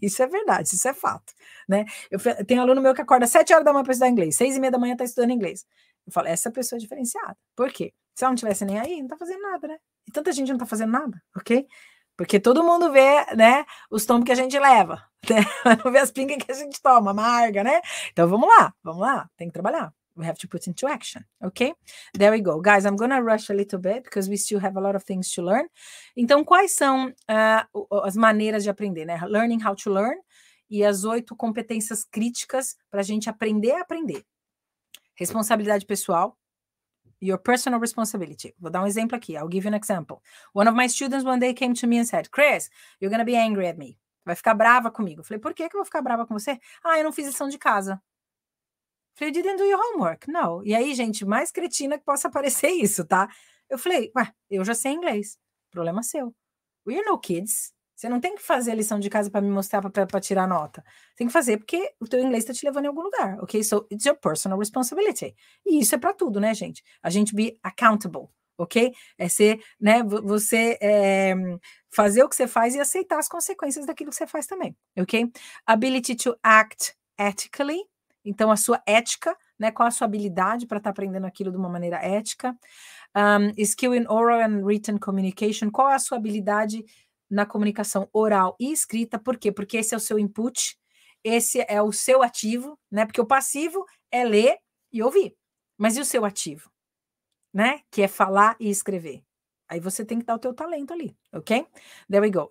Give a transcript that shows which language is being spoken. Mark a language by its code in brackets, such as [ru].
[pt] Isso é verdade, isso é fato, né? Eu tenho aluno meu que acorda às 7 horas da manhã para estudar inglês, 6:30 da manhã está estudando inglês. Eu falo, essa pessoa é diferenciada. Por quê? Se ela não tivesse nem aí, não está fazendo nada, né? E tanta gente não está fazendo nada, ok? Porque todo mundo vê, né, os tombos que a gente leva, né? Não vê as pingas que a gente toma, amarga, né? Então vamos lá, tem que trabalhar. [en] We have to put into action, okay? There we go. Guys, I'm gonna rush a little bit because we still have a lot of things to learn. [pt] Então, quais são as maneiras de aprender, né? [en] Learning how to learn [pt] e as 8 competências críticas para a gente aprender a aprender. Responsabilidade pessoal, [en] your personal responsibility. [pt] Vou dar um exemplo aqui. [en] I'll give you an example. One of my students one day came to me and said, Chris, you're gonna be angry at me. [pt] Vai ficar brava comigo. Eu falei, por que eu vou ficar brava com você? Ah, eu não fiz lição de casa. [en] Falei, you didn't do your homework. No. [pt] E aí, gente, mais cretina que possa parecer isso, tá? Eu falei, ué, eu já sei inglês. Problema seu. [en] We're no kids. [pt] Você não tem que fazer a lição de casa para me mostrar para tirar nota. Tem que fazer porque o teu inglês está te levando em algum lugar, ok? [en] So, it's your personal responsibility. [pt] E isso é para tudo, né, gente? A gente [en] be accountable, [pt] ok? É ser, né, você fazer o que você faz e aceitar as consequências daquilo que você faz também, ok? [en] Ability to act ethically. [pt] Então, a sua ética, né? Qual a sua habilidade para estar aprendendo aquilo de uma maneira ética? [en] Skill in oral and written communication. [pt] Qual é a sua habilidade na comunicação oral e escrita? Por quê? Porque esse é o seu input, esse é o seu ativo, né? Porque o passivo é ler e ouvir. Mas e o seu ativo? Né? Que é falar e escrever. Aí você tem que dar o teu talento ali, ok? [en] There we go.